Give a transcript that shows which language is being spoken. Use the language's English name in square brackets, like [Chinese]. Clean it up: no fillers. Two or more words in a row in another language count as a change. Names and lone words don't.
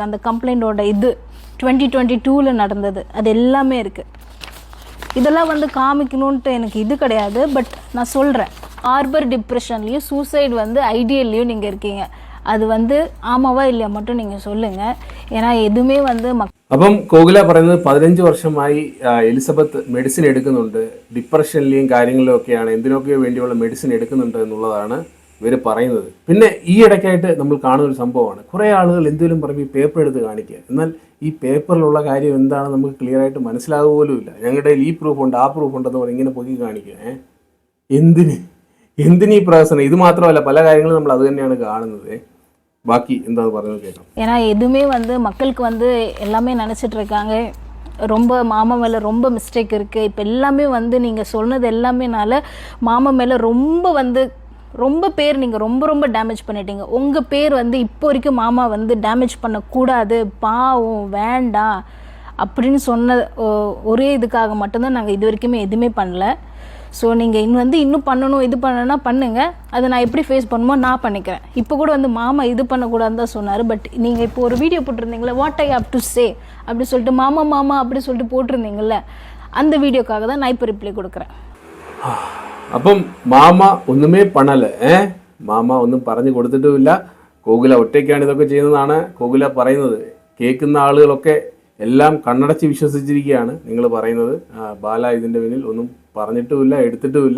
[Tamil] அந்த கம்ப்ளைண்ட்டோட இது 2022 நடந்தது. அது எல்லாமே இருக்குது. இதெல்லாம் வந்து காமிக்கணுன்ட்டு எனக்கு இது கிடையாது. பட் நான் சொல்கிறேன், ஹார்பர் டிப்ரெஷன்லேயும் சூசைட் வந்து ஐடியல்லையும் நீங்கள் இருக்கீங்க. அது வந்து ஆமாவா இல்லையா மட்டும் நீங்கள் சொல்லுங்கள். ஏன்னா எதுவுமே வந்து [Malayalam] അപ്പം കോകില പറയുന്നത് 15 വർഷമായി എലിസബത്ത് മെഡിസിൻ എടുക്കുന്നുണ്ട്. ഡിപ്രഷനിലെയും കാര്യങ്ങളിലും ഒക്കെയാണ്, എന്തിനൊക്കെയോ വേണ്ടിയുള്ള മെഡിസിൻ എടുക്കുന്നുണ്ട് എന്നുള്ളതാണ് ഇവർ പറയുന്നത്. പിന്നെ ഈ ഇടയ്ക്കായിട്ട് നമ്മൾ കാണുന്ന ഒരു സംഭവമാണ്, കുറേ ആളുകൾ എന്തെങ്കിലും പറയുമ്പോൾ ഈ പേപ്പർ എടുത്ത് കാണിക്കുക. എന്നാൽ ഈ പേപ്പറിലുള്ള കാര്യം എന്താണ് നമുക്ക് ക്ലിയർ ആയിട്ട് മനസ്സിലാകുക പോലുമില്ല. ഞങ്ങളുടെ ഈ പ്രൂഫ് ഉണ്ട്, ആ പ്രൂഫ് ഉണ്ടെന്ന് പറഞ്ഞ് ഇങ്ങനെ പൊക്കി കാണിക്കുക. എന്തിന് ഈ പ്രഹസനം? ഇത് മാത്രമല്ല, പല കാര്യങ്ങളും നമ്മൾ അത് തന്നെയാണ് കാണുന്നത്. [Tamil] பாக்கி இந்த പറയുന്നത് கேட்கலாம். ஏன்னா எதுவுமே வந்து மக்களுக்கு வந்து எல்லாமே நினச்சிட்டு இருக்காங்க, ரொம்ப மாமா மேலே ரொம்ப மிஸ்டேக் இருக்குது. இப்போ எல்லாமே வந்து நீங்கள் சொன்னது எல்லாமேனால மாமா மேலே ரொம்ப பேர் நீங்கள் ரொம்ப டேமேஜ் பண்ணிட்டீங்க. உங்கள் பேர் வந்து இப்போ வரைக்கும் மாமா வந்து டேமேஜ் பண்ணக்கூடாது, பாவம் வேண்டாம் அப்படின்னு சொன்ன ஒரே இதுக்காக மட்டும்தான் நாங்கள் இது வரைக்குமே எதுவுமே பண்ணல. ஸோ நீங்கள் இன்னும் பண்ணணும், இது பண்ணணும்னா பண்ணுங்கள். அதை நான் எப்படி ஃபேஸ் பண்ணுமோ நான் பண்ணிக்கிறேன். இப்போ கூட வந்து மாமா இது பண்ணக்கூடாதுன்னு தான் சொன்னார். பட் நீங்கள் இப்போ ஒரு வீடியோ போட்டிருந்தீங்களே, [English] what I have to say [Tamil] அப்படி சொல்லிட்டு மாமா அப்படி சொல்லிட்டு போட்டிருந்தீங்கள்ல, அந்த வீடியோக்காக தான் நான் இப்போ ரிப்ளை கொடுக்குறேன். [Malayalam] അപ്പം മാമ [Tamil] ஒன்னுமே பண்ணல, [Malayalam] മാമ ഒന്നും പറഞ്ഞു കൊടുത്തിട്ടുമില്ല. കോകില ഒറ്റയ്ക്കാണ് ഇതൊക്കെ ചെയ്യുന്നതാണ് കോകില പറയുന്നത്. കേൾക്കുന്ന ആളുകളൊക്കെ എല്ലാം കണ്ണടച്ച് വിശ്വസിച്ചിരിക്കുകയാണ് നിങ്ങൾ പറയുന്നത്. ബാല ഇതിൻ്റെ പിന്നിൽ ഒന്നും പറഞ്ഞിട്ടുമില്ല, എടുത്തിട്ടുമില്ല.